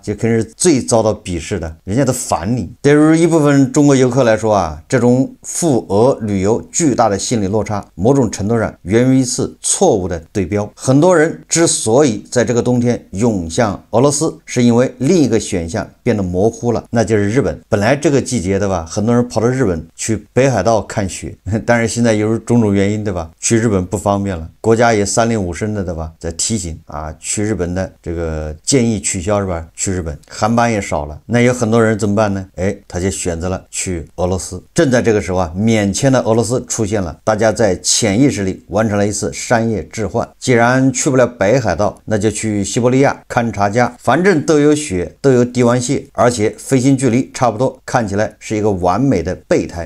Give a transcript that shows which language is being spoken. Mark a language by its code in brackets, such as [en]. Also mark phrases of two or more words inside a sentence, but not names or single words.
[zh] 這肯定是最遭到鄙視的，人家都煩你。對於一部分中國遊客來說啊，這種赴俄旅遊巨大的心理落差，某種程度上源於一次錯誤的對標。很多人之所以在這個冬天湧向俄羅斯，是因為另一個選項變得模糊了，那就是日本。本來這個季節對吧，很多人跑到日本去北海道看雪，但是現在由於種種原因對吧，去日本不方便了，國家也3令5申的對吧，在提醒啊，去日本的這個建議取消是吧？去日本航班也少了，那有很多人怎麼辦呢？他就選擇了去俄羅斯。正在這個時候啊，免簽的俄羅斯出現了，大家在潛意識裡完成了一次商業置換。既然去不了北海道，那就去西伯利亞勘察家，反正都有雪，都有帝王蟹，而且飛行距離差不多，看起來是一個完美的備胎。